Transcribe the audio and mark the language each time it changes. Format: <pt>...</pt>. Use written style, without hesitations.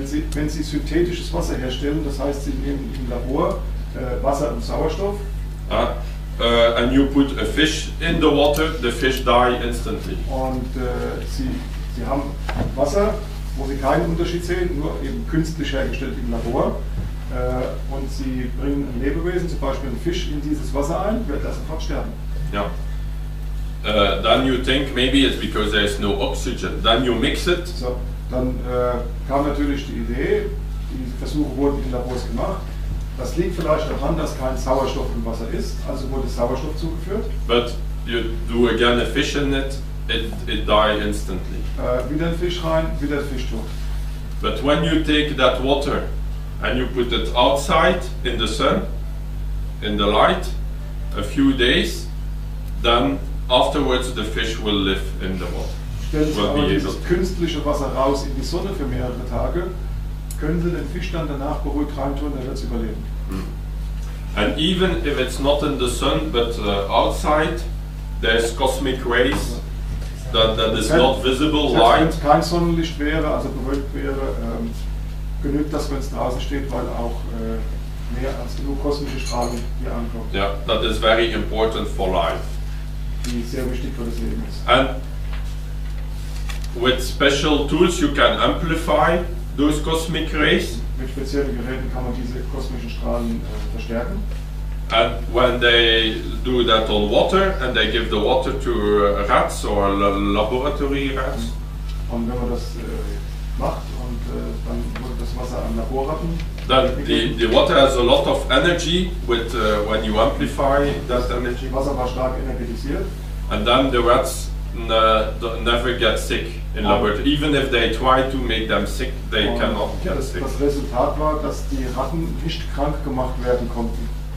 <de>wenn Sie synthetisches Wasser herstellen, das heißt, Sie nehmen im Labor Wasser und Sauerstoff,</de> <en>and you put a fish in the water, the fish die instantly.</en> <de>Und Sie haben Wasser, wo Sie keinen Unterschied sehen, nur eben künstlich hergestellt im Labor. Und Sie bringen ein Lebewesen, zum Beispiel einen Fisch, in dieses Wasser ein, wird das sofort sterben. Yeah.</de> <en>Then you think maybe it's because there is no oxygen. Then you mix it.</en> <de>So, dann kam natürlich die Idee, die Versuche wurden in Labors gemacht. Das liegt vielleicht daran, dass kein Sauerstoff im Wasser ist, also wurde Sauerstoff zugeführt.</de> <en>But you do again a fish in it, it die instantly.</en> <de>Wieder ein Fisch rein, wieder der Fisch tot.</de> <en>But when you take that water and you put it outside in the sun, in the light, a few days, then afterwards the fish will live in the water.</en> <de>Stellen Sie aber dieses künstliche Wasser raus in die Sonne für mehrere Tage, können Sie den Fisch dann danach beruhigt reintun, der wird es überleben.</de> <en>And even if it's not in the sun but outside, there's cosmic rays that is not visible light.</en> <de>Wenn es kein Sonnenlicht wäre, also bewölkt wäre, genügt das, wenn es draußen steht, weil auch mehr als genug kosmische Strahlung hier ankommt.</de> <en>Yeah, that is very important for life.</en> <de>Die sehr wichtig für das Leben ist.</de> <en>And with special tools you can amplify those cosmic rays.</en> <de>Mit speziellen Geräten kann man diese kosmischen Strahlen verstärken.</de> <en>And when they do that on water and they give the water to rats or laboratory rats.</en> <de>Und wenn man das macht und dann wurde das Wasser an Laborratten.</de> <en>Then the water has a lot of energy with when you amplify that energy.</en> <de>Wasser war stark energetisiert.</de> <en>And then the rats never get sick in laboratory. Even if they try to make them sick, they cannot get sick.</en> <de>Das Resultat war, dass die Ratten nicht krank gemacht werden konnten.</de>